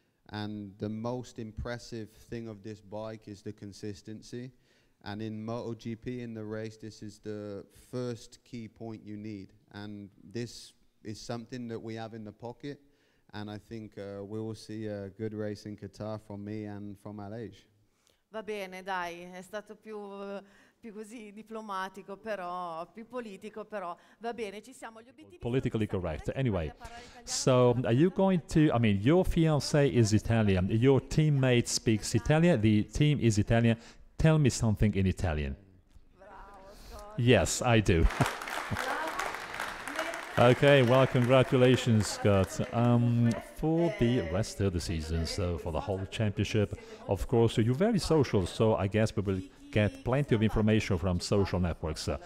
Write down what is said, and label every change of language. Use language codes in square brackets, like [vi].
[en] And the most impressive thing of this bike is the consistency. And in MotoGP, in the race, this is the first key point you need. And this is something that we have in the pocket. And I think we will see a good race in Qatar from me and from Aleix. [it] Va bene, dai, è stato più così diplomatico, però più politico, però va bene, ci siamo. Gli obiettivi [en] politically correct. Anyway, so are you going to, I mean, your fiancé is Italian, your teammate speaks Italian, the team is Italian. tell me something in Italian. Yes, I do. Okay, well, congratulations, Scott. For the rest of the season, so for the whole championship, of course, you're very social, so I guess we will get plenty of information from social networks.